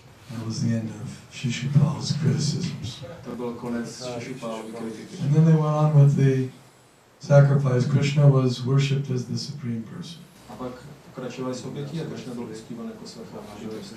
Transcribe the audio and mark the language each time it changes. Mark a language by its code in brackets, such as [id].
[en] That was the end of Shishupal's criticisms. [cs] To byl konec Shishupálovy kritiky. [en] And then they went on with the sacrifice. Krishna was worshipped as the supreme person. [cs] A pak pokračovali s obětí a Krishna byl uctívan jako svrchovaný.